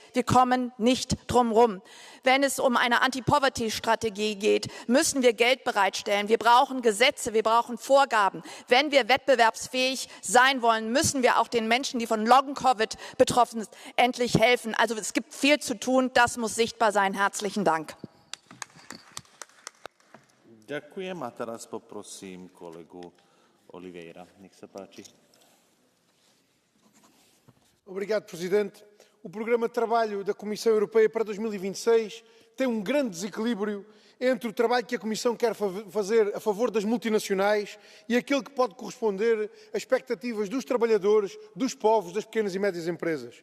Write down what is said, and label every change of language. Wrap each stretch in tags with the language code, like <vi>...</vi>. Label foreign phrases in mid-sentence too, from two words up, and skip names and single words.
<de>Wir kommen nicht drum rum. wenn es um eine Anti-Poverty-Strategie geht, müssen wir Geld bereitstellen. Wir brauchen Gesetze, wir brauchen Vorgaben. Wenn wir wettbewerbsfähig sein wollen, müssen wir auch den Menschen, die von Long-Covid betroffen sind, endlich helfen. Also es gibt viel zu tun, das muss sichtbar sein. Herzlichen Dank.</de> <sk>Ďakujem a teraz poprosím kolegu Oliveira. Nech sa páči.</sk> <pt>Obrigado, Presidente. O programa de trabalho da Comissão Europeia para 2026 tem um grande desequilíbrio entre o trabalho que a Comissão quer fazer a favor das multinacionais e aquele que pode corresponder às expectativas dos trabalhadores, dos povos, das pequenas e médias empresas.</pt>